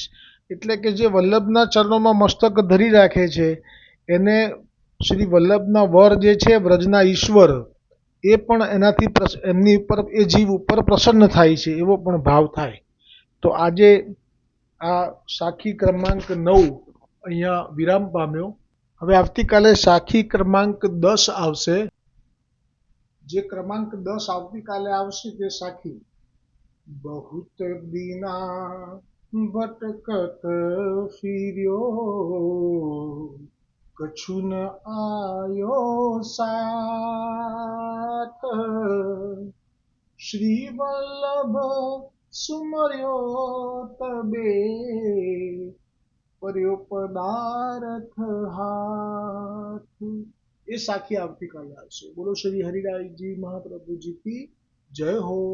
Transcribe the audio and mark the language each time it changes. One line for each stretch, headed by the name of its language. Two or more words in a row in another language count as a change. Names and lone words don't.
Gujarati: એટલે કે જે વલ્લભના ચરણોમાં મસ્તક ધરી રાખે છે એને શ્રી વલ્લભના વર જે છે વ્રજના ઈશ્વર એ પણ એનાથી એમની ઉપર એ જીવ ઉપર પ્રસન્ન થાય છે એવો પણ ભાવ થાય। તો આજે આ સાખી ક્રમાંક 9 અહીંયા વિરામ પામ્યો। હવે આવતીકાલે સાખી ક્રમાંક 10 આવશે। જે ક્રમાંક 10 આવતીકાલે આવશે તે સાખી
Braj: बहुत दीना भटकत फिर्यो, कछु न आयो साथ, श्री वल्लभ सुमर्यो तबे पर्यो पदार्थ हाथ।
Gujarati: એ સાખી આવતીકાલે આવશે. બોલો શ્રી હરિરાયજી મહાપ્રભુજી
Hindi: की जय हो.